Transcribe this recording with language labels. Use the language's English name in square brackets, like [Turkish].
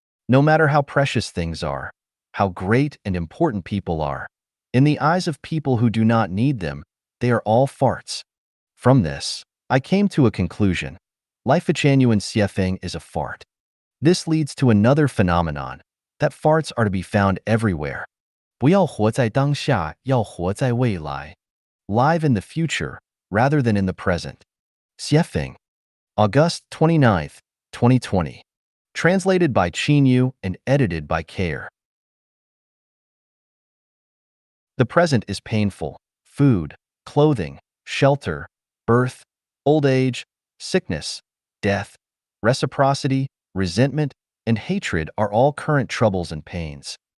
[English] No matter how precious things are, how great and important people are, in the eyes of people who do not need them, they are all farts. From this, I came to a conclusion. Life genuine siefeng is a fart. This leads to another phenomenon, that farts are to be found everywhere. [Chinese] 不要活在当下，要活在未来。 [English] Live in the future, rather than in the present. Siefeng. August 29th, 2020. Translated by Chinyu and edited by Care. The present is painful. Food, clothing, shelter, birth, old age, sickness, death, reciprocity, resentment, and hatred are all current troubles and pains.